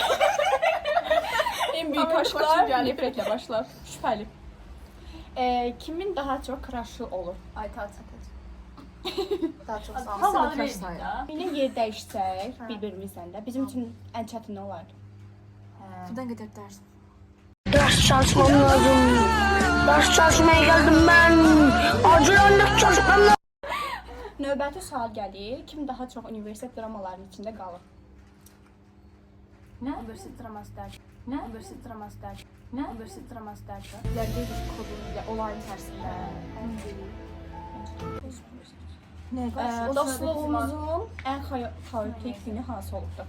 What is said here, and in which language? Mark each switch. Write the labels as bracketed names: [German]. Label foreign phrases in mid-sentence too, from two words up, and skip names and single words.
[Turkish] En büyük aşklar nefrətlə başlar. [Azerbaijani] Şübhəli. Kimin daha çox crush'ı olur? Aytaç. Daha çox sağ ol. Havalı Səni sayır. Yine yer dəyişsək bir-birimizlə də bizim üçün ən çətin nə olardı? Fidan qədər dərsin. [Turkish] Ders çalışmam lazım. Ders çalışmaya geldim ben. Acilen ders çalışmam lazım. [Azerbaijani] Növbəti sual gəlir. Kim daha çox universitet dramalarının içində qalır? Nə? Universitet draması dərsi. Nə? Universitet draması dərsi. Nə? Universitet draması dərsi. İlərdə kodunu olayın içərisində. Dostluğumuzun ən xaotik günü hansı olubdu?